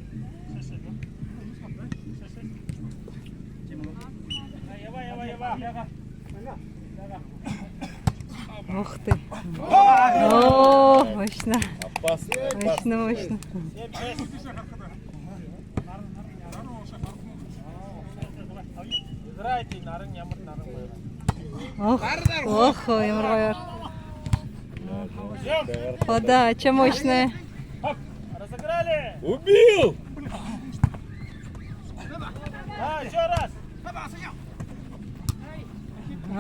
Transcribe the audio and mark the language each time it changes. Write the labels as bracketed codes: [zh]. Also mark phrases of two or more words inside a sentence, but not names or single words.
[ru] Ух ты. О, мощно. Опасно. Мощно. Играйте, нарын, ямыр, нарын. Ох, Ямарбайар. Подача мощная. Разыграли. Убил! Да, еще раз. А?